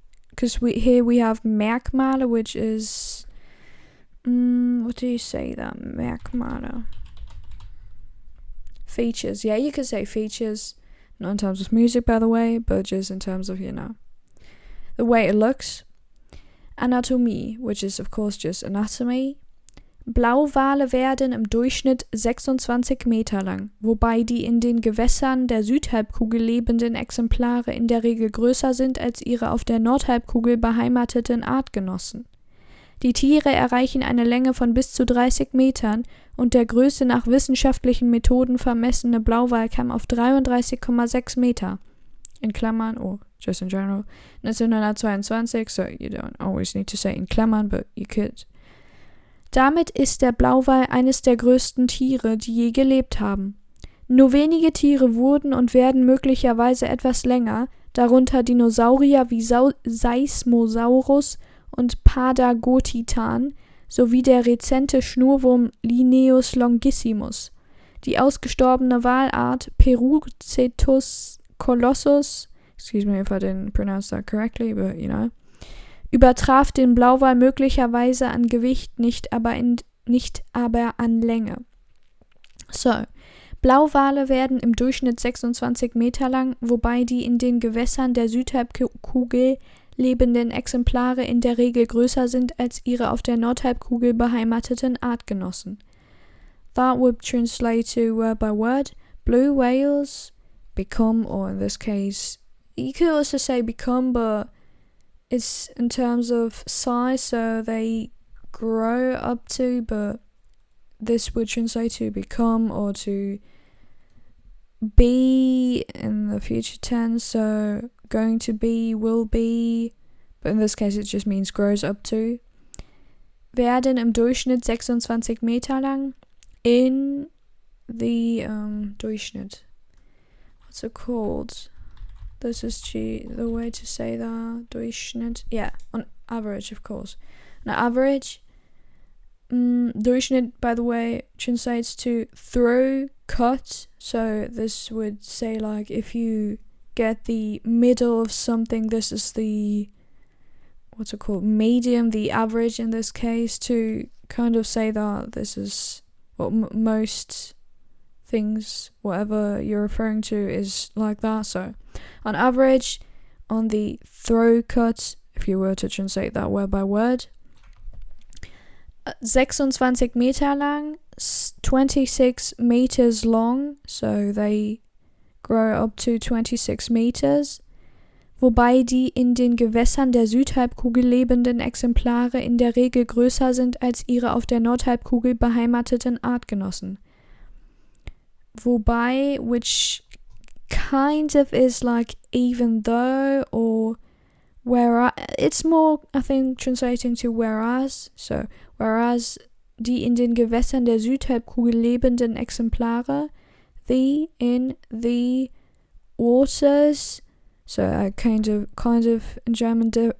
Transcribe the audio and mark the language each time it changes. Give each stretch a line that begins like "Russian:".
English: Because here we have Merkmale, which is what do you say that? Merkmale. Features. Yeah, you could say features. Not in terms of music, by the way, but just in terms of, the way it looks. Anatomie, which is of course just anatomy.
German: Blauwale werden im Durchschnitt 26 Meter lang, wobei die in den Gewässern der Südhalbkugel lebenden Exemplare in der Regel größer sind als ihre auf der Nordhalbkugel beheimateten Artgenossen. Die Tiere erreichen eine Länge von bis zu 30 Metern und der größte nach wissenschaftlichen Methoden vermessene Blauwalkamm auf 33,6 Meter.
English: In Klammern, or just in general, 1922, so you don't always need to say in Klammern, but you could.
German: Damit ist der Blauwal eines der größten Tiere, die je gelebt haben. Nur wenige Tiere wurden und werden möglicherweise etwas länger, darunter Dinosaurier wie Seismosaurus und Padagotitan sowie der rezente Schnurwurm Linnaeus longissimus. Die ausgestorbene Walart Perucetus colossus,
English: excuse me if I didn't pronounce that correctly,
German: but übertraf den Blauwal möglicherweise an Gewicht, nicht aber an Länge. So, Blauwale werden im Durchschnitt 26 Meter lang, wobei die in den Gewässern der Südhalbkugel lebenden Exemplare in der Regel größer sind als ihre auf der Nordhalbkugel beheimateten Artgenossen.
English: That would translate to word by word. Blue whales become, or in this case, you could also say become, but it's in terms of size, so they grow up to, but this would translate to become or to be in the future tense, so going to be, will be, but in this case it just means grows up to.
German: Werden im Durchschnitt 26 Meter lang.
English: In the Durchschnitt. What's it called? This is the way to say that. Durchschnitt. Yeah, on average, of course. On average, Durchschnitt, by the way, translates to through, cut. So this would say, like, if you get the middle of something, this is the, what's it called? Medium, the average in this case, to kind of say that this is what most things, whatever you're referring to, is like that. So on average, on the throw cut, if you were to translate that word by word,
German: 26 Meter lang,
English: 26 meters long, so they grow up to 26 meters,
German: wobei die in den Gewässern der Südhalbkugel lebenden Exemplare in der Regel größer sind als ihre auf der Nordhalbkugel beheimateten Artgenossen.
English: Wobei, which kind of is like even though, or whereas, it's more, I think, translating to whereas, so whereas
German: die in den Gewässern der Südhalbkugel lebenden Exemplare,
English: the in the waters, so a kind of in German